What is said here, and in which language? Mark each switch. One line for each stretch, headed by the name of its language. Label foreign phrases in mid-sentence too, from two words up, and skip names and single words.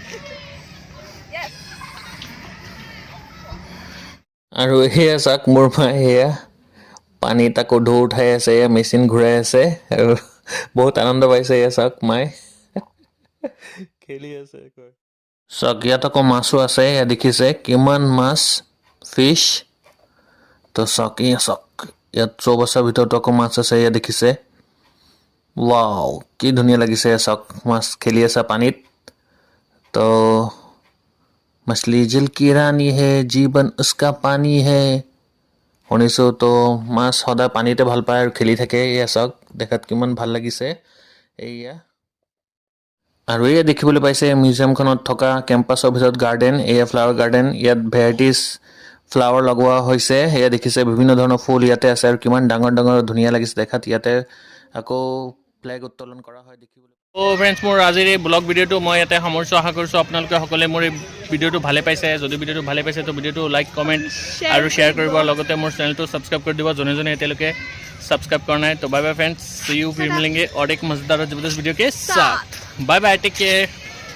Assamese: আৰু এয়া চাওক মোৰ মায়ে এয়া পানীত আকৌ ঢৌ উঠাই আছে এয়া মেচিন ঘূৰাই আছে আৰু বহুত আনন্দ পাইছে এয়া চাওক মায়ে খেলি আছে চাওক ইয়াত আকৌ মাছো আছে এয়া দেখিছে কিমান মাছ ফিছ তো চাওক এয়া চাওক ইয়াত চৌবাচাৰ ভিতৰতো আকৌ মাছ আছে এয়া দেখিছে ৱাও কি ধুনীয়া লাগিছে চাওক মাছ খেলি আছে পানীত তো
Hindi: मछली जल की रानी है जीवन उसका पानी है
Assamese: শুনিছোঁ তো মাছ সদায় পানীতে ভাল পায় আৰু খেলি থাকে এয়া চাওক দেখাত কিমান ভাল লাগিছে এয়া আৰু এয়া দেখিবলৈ পাইছে মিউজিয়ামখনত থকা কেম্পাছৰ ভিতৰত গাৰ্ডেন এয়া
English: flower garden
Assamese: ইয়াত
English: varieties flower
Assamese: লগোৱা হৈছে এয়া দেখিছে বিভিন্ন ধৰণৰ ফুল ইয়াতে আছে আৰু কিমান ডাঙৰ ডাঙৰ ধুনীয়া লাগিছে দেখাত ইয়াতে আকৌ ফ্লেগ উত্তোলন কৰা হয় দেখিবলৈ তো ফ্ৰেণ্ডছ মোৰ আজিৰ এই ব্লগ ভিডিঅ'টো মই ইয়াতে সামৰিছোঁ আশা কৰিছোঁ আপোনালোকে সকলোৱে মোৰ এই ভিডিঅ'টো ভালে পাইছে যদি ভিডিঅ'টো ভালে পাইছে তো ভিডিঅ'টো
English: like comment
Assamese: আৰু শ্বেয়াৰ কৰিব লগতে মোৰ চেনেলটো ছাবস্ক্ৰাইব কৰি দিব যোনে যোনে এতিয়ালৈকে ছাবস্ক্ৰাইব কৰা নাই তো
English: bye bye friends see you
Hindi: फिर मिलेंगे और एक मजेदार और जबरदस्त वीडियो के साथ
English: bye bye take care